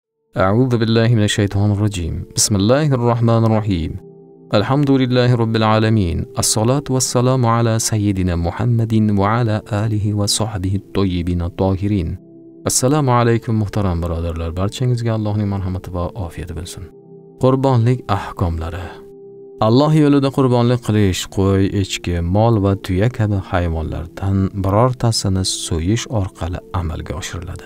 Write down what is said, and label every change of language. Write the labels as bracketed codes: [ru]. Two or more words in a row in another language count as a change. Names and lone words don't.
[ar] أعوذ بالله من الشيطان الرجيم. بسم الله الرحمن الرحيم. الحمد لله رب العالمين. الصلاة والسلام على سيدنا محمد وعلى آله وصحبه الطيبين الطاهرين. [uz] Assalomu alaykum muhtaram birodarlar. Barchangizga Allohning marhamati va ofiyati bo'lsin. Qurbonlik ahkomlari. Alloh yo'lida qurbonlik qilish, qo'y, echki, mol va tuya kabi hayvonlardan birortasini so'yish orqali amalga oshiriladi.